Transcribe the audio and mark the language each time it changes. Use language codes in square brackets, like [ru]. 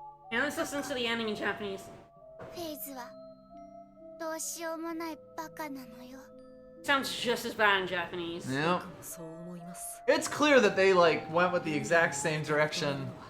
[en] Now let's listen to the ending in Japanese. [ja] フェイズはどうしようもないバカなのよ。 [en] Sounds just as bad in Japanese. Yeah. It's clear that they went with the exact same direction.